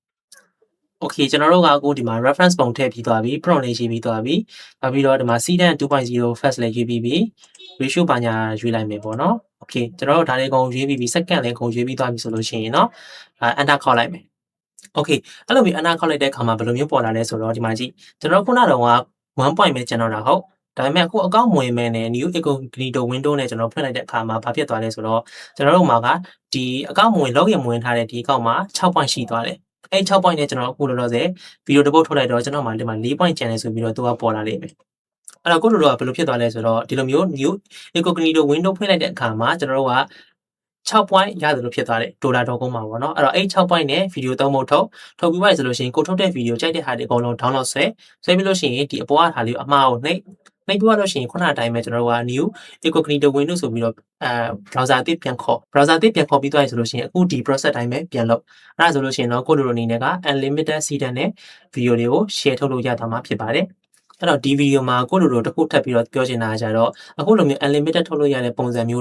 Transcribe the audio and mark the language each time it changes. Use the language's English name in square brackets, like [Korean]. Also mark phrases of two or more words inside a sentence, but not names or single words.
[Burmese] okay ကျွန်တော်တို့ကအခုဒီမှာ reference ပုံထည့်ပြီးသွားပြီ prompt လေးရေးပြီးသွားပြီနောက်ပြီးတော့ဒီမှာ CDAN 2.0 fast လေးရေးပြီးပြီ ratio ဘာညာရွေးလိုက်မယ်ပေါ့နော် okay ကျွန်တော်တို့ဒါလေးကုန်ရွေး ပြီးပြီ second လေးကုန်ရွေးပြီးသွားပြီဆိုလို့ရှိရင်เนาะ enter ခေါက်လိုက်မယ် okay အဲ့လိုမျိုး enter ခေါက်လိုက်တဲ့အခါမှာဘယ်လိုမျိုးပေါ်လာလဲဆိုတော့ဒီမှာကြည့်ကျွန်တော်ခုနကတော့1 point ပဲကျန်တော့တာဟုတ်ဒါပေမဲ့အခုအကောင့်မဝင်မဲနဲ့ [English] new incognito window [Burmese] နဲ့ကျွန်တော်ဖွင့်လိုက်တဲ့အခါမှာဘာဖြစ်သွားလဲဆိုတော့ကျွန်တော်တို့မှာကဒီအကောင့်မဝင် login ဝင်ထားတဲ့ဒီအကောင့်မှာ6 point ရှိသွားတယ်အဲ့6 point နဲ့ကျွန်တော်အခုလောလောဆယ်ဗီဒီယိုတစ်ပုတ်ထုတ်လိုက်တော့ကျွန်တော်မှာဒီမှာ4 point ကျန်နေဆိုပြီးတော့သူကပေါ်လာလိမ့်မယ်အဲ့တော့ကိုလိုတော့ကဘယ်လိုဖြစ်သွားလဲဆိုတော့ဒီလိုမျိုး new incognito window ဖွင့်လိုက်တဲ့အခါမှာကျွန်တော်တို့က 6 point ရတယ်လို့ဖြစ်သွားတယ် $.com မှာပေါ့နော်အဲ့တော့အဲ့6 point နဲ့ဗီဒီယို3ပုတ်ထုတ်ပြီးသွားပြီဆိုလို့ရှိရင်ကိုထုတ်တဲ့ဗီဒီယိုကြိုက်တဲ့ဟာတွေအကုန်လုံး download ဆွဲပြီးလို့ရှိရင်ဒီအပေါ်ကဟာလေးအမှားကိုနှိပ်ပြီးတော့လို့ရှိရင်ခုနအတိုင်းပဲကျွန်တော်တို့က [English] new incognito window [Burmese] ဆိုပြီးတော့browser အသစ်ပြန်ခေါ်ပြီးသွားပြီဆိုလို့ရှိရင်အခု ဒီ process တိုင်းပဲပြန်လုပ်အဲ့ဒါဆိုလို့ရှိရင်တော့ကိုလိုအနေနဲ့က unlimited CDAN နဲ့ဗီဒီယိုတွေကို share ထုတ်လို့ရသွားမှာဖြစ်ပါတယ်အဲ့တော့ဒီဗီဒီယိုမှာကိုလိုတစ်ခုထပ်ပြီးတော့ပြောချင်တာကကြတော့အခုလိုမျိုး unlimited ထုတ်လို့ရတဲ့ပုံစံမျိုး